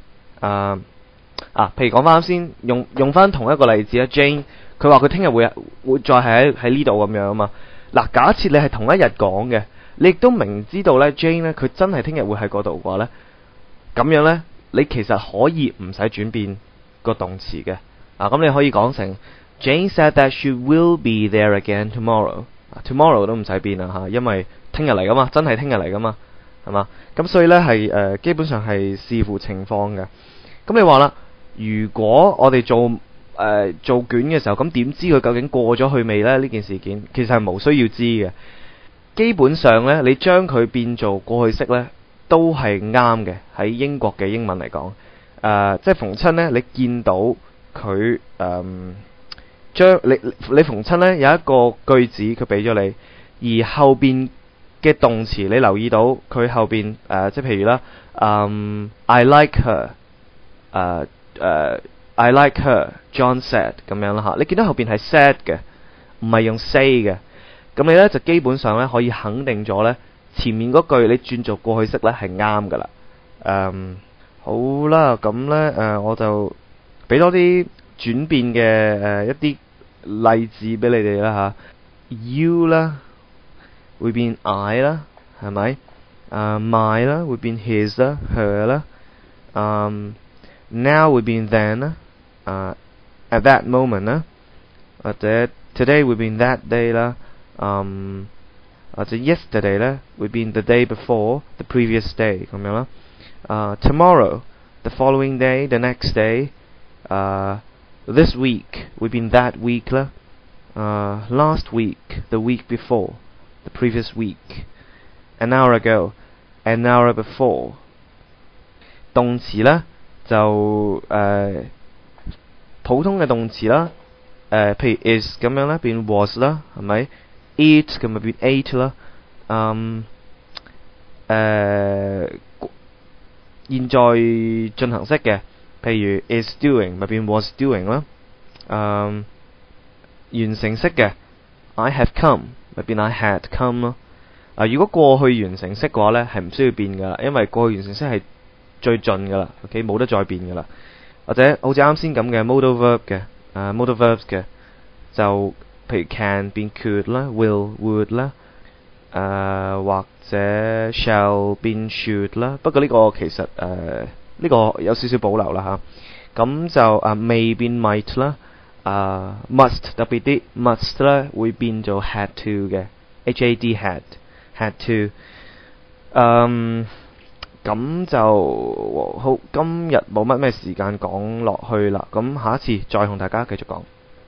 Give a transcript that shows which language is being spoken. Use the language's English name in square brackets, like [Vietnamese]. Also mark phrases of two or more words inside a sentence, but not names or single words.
[Cantonese] 譬如講翻啱先，用翻同一個例子啊 ，Jane 佢話佢聽日會再係喺呢度咁樣啊嘛。嗱，假設你係同一日講嘅，你亦都明知道呢 Jane 呢，佢真係聽日會喺嗰度嘅話呢，咁樣呢，你其實可以唔使轉變個動詞嘅。咁你可以講成 [English] Jane said that she will be there again tomorrow。 [Cantonese] tomorrow 都唔使變啦嚇，因為聽日嚟噶嘛，真係聽日嚟噶嘛，係嘛？咁所以呢係基本上係視乎情況嘅。咁你話啦，如果我哋做卷嘅時候，咁點知佢究竟過咗去未呢？呢件事件其實係無需要知嘅。基本上呢，你將佢變做過去式呢，都係啱嘅。喺英國嘅英文嚟講，即係逢親呢，你見到佢將你逢親呢有一個句子佢俾咗你，而後邊嘅動詞你留意到佢後邊即係譬如啦 ， [English] I like her， I like her， John said [Cantonese] 咁樣啦嚇。你見到後邊係 said 嘅，唔係用 say 嘅。咁你呢就基本上呢可以肯定咗呢前面嗰句你轉做過去式呢係啱噶啦。好啦，咁呢我就俾多啲轉變嘅一啲例子俾你哋啦嚇。You 啦會變 I 啦，係咪？My 啦會變 his 啦，her 啦。Now 會變 then [English] 啦，at that moment [Cantonese] 啦，或者 [English] today [Cantonese] 會變 [English] that day [Cantonese] 啦，或者 [English] yesterday [Cantonese] 咧會變 [English] the day before the previous day [Cantonese] 咁樣啦。 [English] Tomorrow the following day the next day。This week [Cantonese] 會變 [English] that week 啦。Last week the week before the previous week。An hour ago an hour before。 [Cantonese] 動詞呢就普通嘅動詞啦，譬如 is 咁樣咧變 was 啦，係咪 ？eat 咁咪變 ate 啦。現在進行式嘅，譬如 [English] is doing [Cantonese] 咪變 [English] was doing [Cantonese] 啦。完成式嘅 [English] I have come [Cantonese] 咪變 [English] I had come [Cantonese] 咯。如果過去完成式嘅話呢，係唔需要變噶啦，因為過去完成式係最盡噶啦 ，OK 冇得再變噶啦。或者好似啱先咁嘅 [English] modal verb [Cantonese] 嘅， [English] modal verbs [Cantonese] 嘅就譬如 can 變 could 啦 ， [English] will would [Cantonese] 啦，或者 shall 變 should 啦。不過呢個其實呢個有少少保留啦嚇。咁就may 變 might 啦，must 特別啲 must 咧會變做 [English] had to [Cantonese] 嘅 ， [English] had had to。 [Cantonese] 咁就好，今日冇乜咩時間講落去啦。咁下一次再同大家繼續講。